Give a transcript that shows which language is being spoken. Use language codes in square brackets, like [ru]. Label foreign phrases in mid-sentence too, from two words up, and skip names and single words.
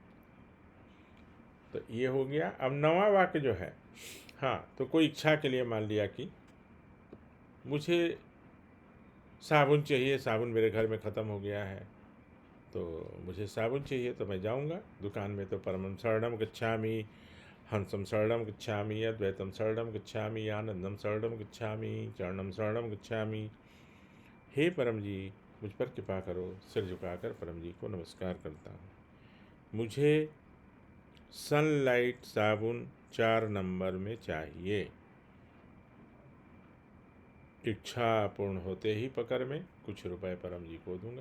[hi] तो ये हो गया। अब 9वां वाक्य जो है, हाँ, तो कोई इच्छा के लिए मान लिया कि मुझे साबुन चाहिए, साबुन मेरे घर में ख़त्म हो गया है, तो मुझे साबुन चाहिए, तो मैं जाऊंगा दुकान में, तो [pi] परमं शरणम गच्छामि, हंसम शरणम गच्छामि, अद्वैतम शरणम गच्छामि, आनंदम शरणम गच्छामि, चरणम शरणम गच्छामि। [hi] हे परम जी, मुझ पर कृपा करो। सिर झुकाकर परम जी को नमस्कार करता हूँ। मुझे सनलाइट साबुन 4 नंबर में चाहिए। इच्छा पूर्ण होते ही पकड़ में कुछ रुपए परम जी को दूंगा।